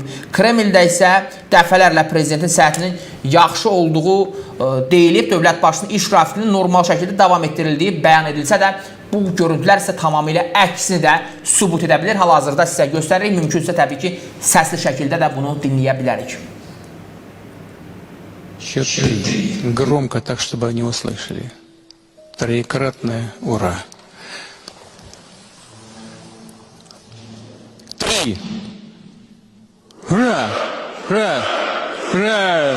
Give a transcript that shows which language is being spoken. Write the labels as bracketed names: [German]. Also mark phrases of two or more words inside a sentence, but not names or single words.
[Azerbaijani] Kremldə isə dəfələrlə prezidentin səhhətinin yaxşı olduğu deyilib, dövlət başçısının iş qrafikinin normal şəkildə davam etdirildiyi bəyan edilsə də, bu görüntülər isə tamamilə əksini də sübut edə bilir. Hal-hazırda sizə göstəririk, mümkünsə təbii ki, səsli şəkildə də bunu dinləyə bilərik. [Russian] Счет 3. Громко, так, чтобы они услышали. Троекратное «Ура». 3. Ура! Ура! Ура!